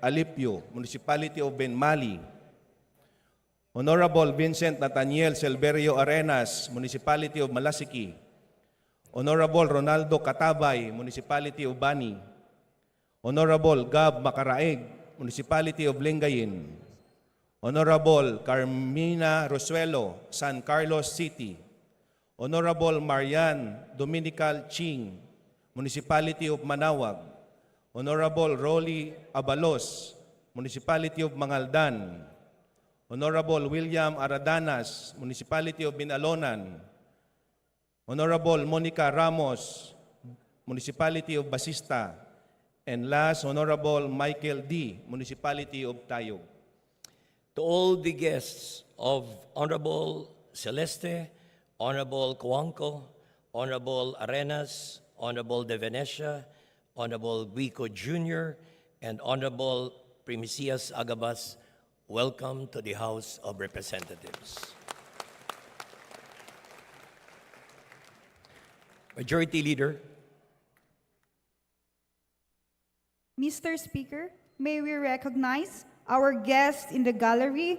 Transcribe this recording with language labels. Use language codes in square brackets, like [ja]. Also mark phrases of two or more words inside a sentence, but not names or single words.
[en] Alipio, Municipality of Benmali, Honorable Vincent Nathaniel Silverio Arenas, Municipality of Malasiki, Honorable Ronaldo Katabay, Municipality of Bani, Honorable Gab Macaraeg, Municipality of Lingayen, Honorable Carmina Rosuelo, San Carlos City, Honorable Marian Dominical Ching, Municipality of Manawag, Honorable Rolly Abalos, Municipality of Mangaldan, Honorable William Aradanas, Municipality of Binalonan, Honorable Monica Ramos, Municipality of Basista, and last, Honorable Michael D., Municipality of Tayog. To all the guests of Honorable Celeste, Honorable Coangco, Honorable Arenas, Honorable De Venecia, Honorable Guico Jr., and Honorable Primicias Agabas, welcome to the House of Representatives. Majority Leader. Mr. Speaker, may we recognize our guests in the gallery.